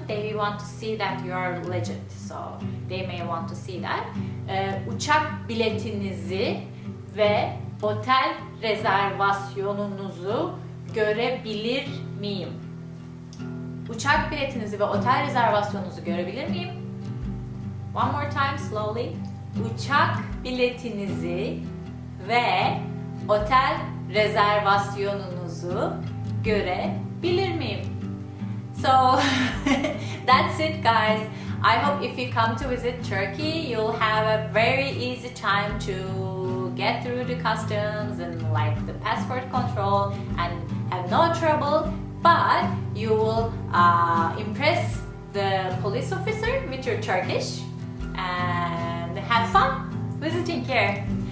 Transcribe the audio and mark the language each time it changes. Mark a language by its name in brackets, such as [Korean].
[English] They want to see that you are legit, so they may want to see that. [Turkish] Uçak biletinizi ve otel rezervasyonunuzu görebilir miyim? Uçak biletinizi ve otel rezervasyonunuzu görebilir miyim? [English] One more time, slowly. [Turkish] Uçak biletinizi ve otel rezervasyonunuzu görebilir miyim? [English] So that's it, guys. I hope if you come to visit Turkey, you'll have a very easy time to get through the customs and like the passport control and have no trouble, but you will impress the police officer with your Turkish and have fun visiting here.